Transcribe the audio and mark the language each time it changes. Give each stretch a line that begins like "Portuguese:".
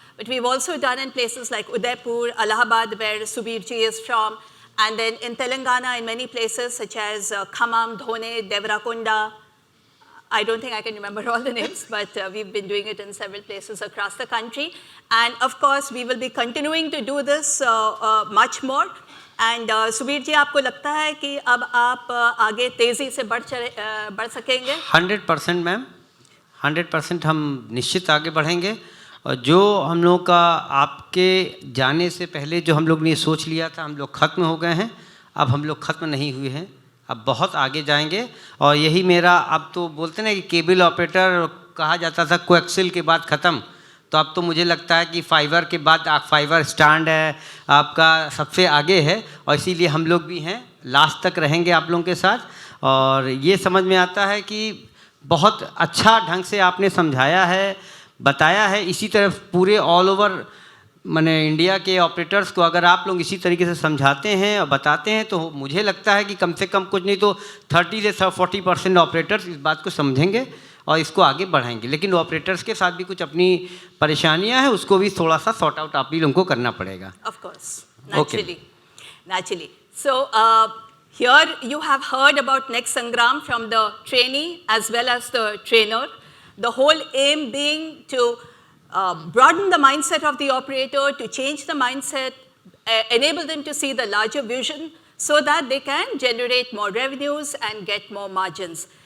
English: But we've also done in places like Udaipur, Allahabad, where Subirji is from, and then in Telangana in many places such as Khammam, Dhone, Devarakonda. I don't think I can remember all the names, but we've been doing it in several places across the country. And of course, we will be continuing to do this much more.
Hindi: And Subir जी, आपको लगता है कि अब आप आगे तेजी से बढ़ सकेंगे? 100% मैम, 100% हम निश्चित आगे बढ़ेंगे. और जो हम लोग का आपके जाने से पहले जो हम लोग ने सोच लिया था, हम लोग ख़त्म हो गए हैं. अब हम लोग ख़त्म नहीं हुए हैं, अब बहुत आगे जाएंगे. और यही मेरा, अब तो बोलते ना कि केबल ऑपरेटर कहा जाता था कोएक्सिल के बाद ख़त्म, तो अब तो मुझे लगता है कि फाइबर के बाद फाइबर स्टैंड है आपका सबसे आगे है. और इसीलिए हम लोग भी हैं, लास्ट तक रहेंगे आप लोगों के साथ. और ये समझ में आता है कि बहुत अच्छा ढंग से आपने समझाया है, बताया है. इसी तरह पूरे ऑल ओवर माने इंडिया के ऑपरेटर्स को अगर आप लोग इसी तरीके से समझाते हैं और बताते हैं, तो मुझे लगता है कि कम से कम कुछ नहीं तो 30 से 40% ऑपरेटर्स इस बात को समझेंगे और इसको आगे बढ़ाएंगे. लेकिन ऑपरेटर्स के साथ भी कुछ अपनी परेशानियां हैं, उसको भी थोड़ा सा सॉर्ट आउट आप ही लोगों को करना पड़ेगा.
English: Of course, naturally. So here you have heard about Next Sangram from the trainee as well as the trainer. The whole aim being to broaden the mindset of the operator, to change the mindset, enable them to see the larger vision so that they can generate more revenues and get more margins.